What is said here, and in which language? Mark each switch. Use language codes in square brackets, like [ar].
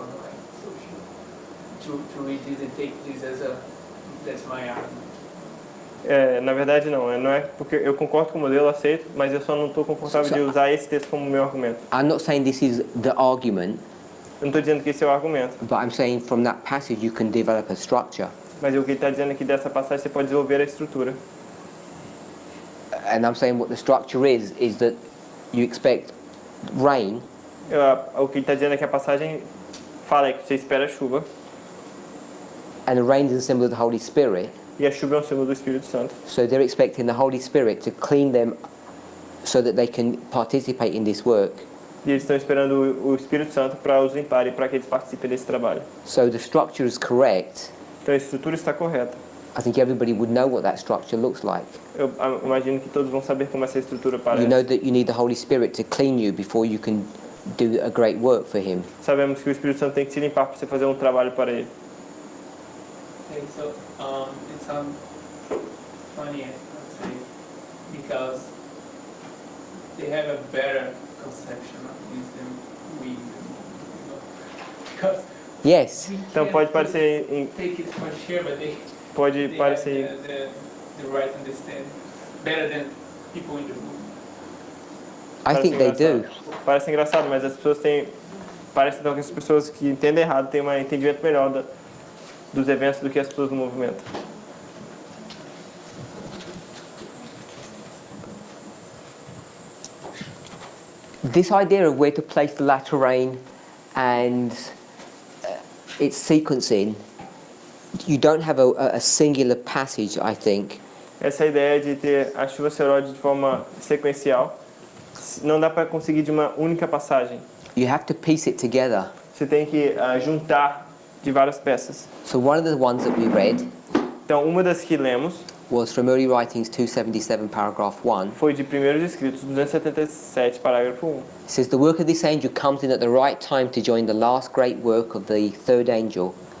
[en] Like so to read this and take this as that's my argument. [pt] Na verdade não é porque eu concordo com o modelo, aceito, mas eu só não estou confortável de usar esse texto como meu argumento. [en] I'm not saying this is the argument. [pt] Eu não estou dizendo que esse é o argumento. [en] But I'm saying from that passage you can develop a structure. [pt] Mas o que ele está dizendo é que dessa passagem você pode desenvolver a estrutura. [en] And I'm saying what the structure is that you expect rain. [pt] O que ele está dizendo é que a passagem fala que você espera a chuva. [en] And the rain is a symbol of the Holy Spirit. [pt] E a chuva é um símbolo do Espírito Santo. [en] So they're expecting the Holy Spirit to clean them so that they can participate in this work. [pt] E eles estão esperando o Espírito Santo para os limpar e para que eles participem desse trabalho. [en] So the structure is correct. [pt] Então a estrutura está correta. [en] I think everybody would know what that structure looks like. [pt] Eu imagino que todos vão saber como essa estrutura parece. [en] You know that you need the Holy Spirit to clean you before you can do a great work for Him. [pt] Sabemos que o Espírito Santo tem que se limpar para você fazer um trabalho para Ele. [en] Okay, so it sounds funny, let's say, because they have a better conception of this than we do. You know? Because Yes. we [pt] Então [en] can't [pt] pode parecer [en] take it for sure, but they pode parecer have the right understanding better than people in the room. I think they do. [pt] Parece engraçado, mas as pessoas têm... Parece então que as pessoas que entendem errado têm um entendimento melhor dos eventos do que as pessoas do movimento. [en] This idea of where to place the latter rain and its sequencing, you don't have a singular passage, I think. [pt] Essa ideia de ter a chuva seróide de forma sequencial, não dá para conseguir de uma única passagem. [en] You have to piece it together. [pt] Você tem que juntar de várias peças. [en] So one of the ones that we read [pt] Então, uma das que lemos [en] was from Early Writings 277, paragraph 1. [pt] foi de Primeiros Escritos 277, parágrafo 1. [en] It says, the work of this angel comes in at the right time to join the last great work of the third angel.